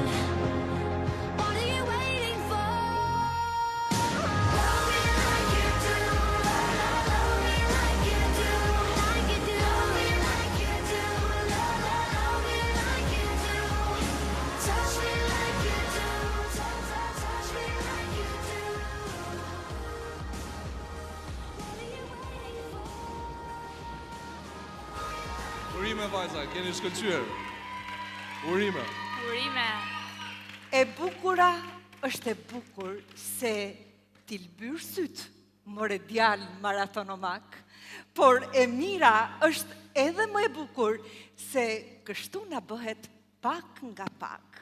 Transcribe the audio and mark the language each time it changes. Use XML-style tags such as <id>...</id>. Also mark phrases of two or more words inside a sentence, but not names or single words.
<en>What are you waiting for? Love me like you do, love me like you do, like you do. Love me like you do, love me like you do. Touch me like you do, touch me like you do. What are you waiting for?</en> <sq>Urime vajza, keni shkëlqyer. Urime. Urime. E bukura është e bukur se t'i lbyrë syt, more djalë maratonomak, por e mira është edhe më e bukur se kështu na bëhet pak nga pak.</sq>